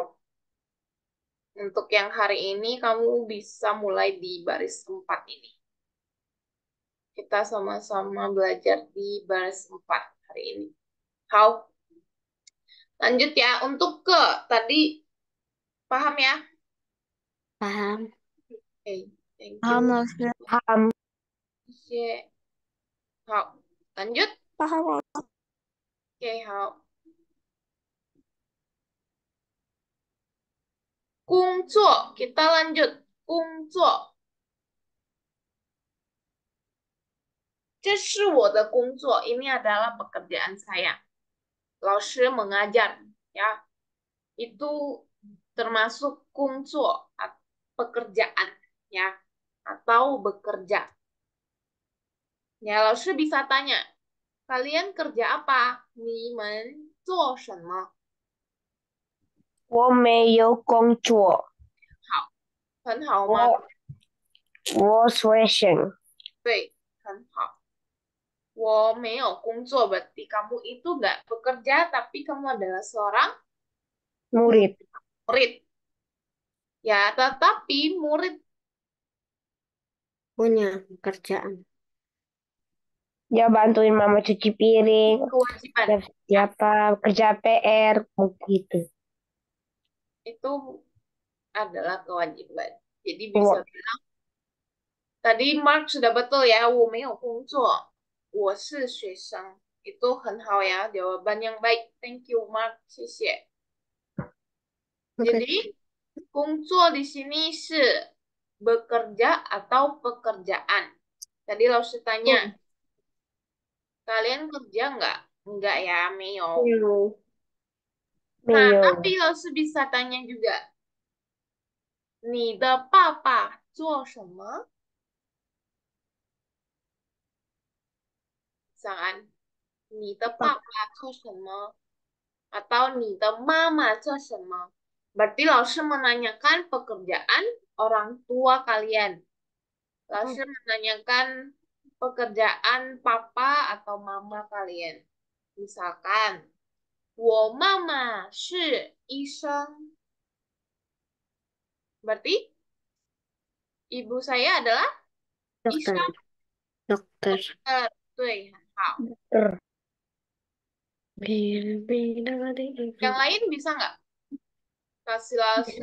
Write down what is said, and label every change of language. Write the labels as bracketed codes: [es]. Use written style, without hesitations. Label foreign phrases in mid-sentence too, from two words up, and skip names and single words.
[id] Untuk yang hari ini kamu bisa mulai di baris 4 ini. Kita sama-sama belajar di baris 4 hari ini. [en] How? [id] Lanjut ya, untuk ke tadi paham ya? Paham. Oke, [en] thank you. [id] Paham, Lause. Paham. [en] Yeah. How? [id] Lanjut. Paham, Lause. Oke, how. Kungzuo, kita lanjut. [zh] Kungzuo. 这是我的工作, [id] ini adalah pekerjaan saya. 老师 mengajar, ya. Itu termasuk 工作, pekerjaan, ya. Atau bekerja. Ya, 老师 bisa tanya, kalian kerja apa? [zh] 你们做什么? 我没有工作，很好吗? 我学生。对，很好。我没有工作 [id] berarti kamu itu nggak bekerja, tapi kamu adalah seorang Murid. murid. Ya, tetapi murid Punya pekerjaan. Dia bantuin mama cuci piring, kewajiban. siapa kerja PR, begitu. Itu adalah kewajiban. Jadi Wah. bisa bilang, tadi Mark sudah betul ya, [zh] 我没有工作,我是学生. [id] Itu 很好 ya, jawaban yang baik. [en] Thank you Mark, 谢谢. [id] Jadi, 工作 di sini 是 bekerja atau pekerjaan. Tadi Laus tanya, kalian kerja nggak? Enggak ya, [zh] 没有. [id] Nah, Mio. tapi Laus bisa tanya juga, [zh] 你的爸爸做什么? [id] Misalkan, [zh] 你的爸爸做什么? [id] Atau [zh] 你的妈妈做什么? [id] Berarti Laus menanyakan pekerjaan orang tua kalian. Laus menanyakan pekerjaan papa atau mama kalian. Misalkan, [zh] 我妈妈是医生. [id] Berarti ibu saya adalah Dokter. Isha. Dokter. [zh] 对，很好. [id] Yang lain bisa nggak? Kasih langsung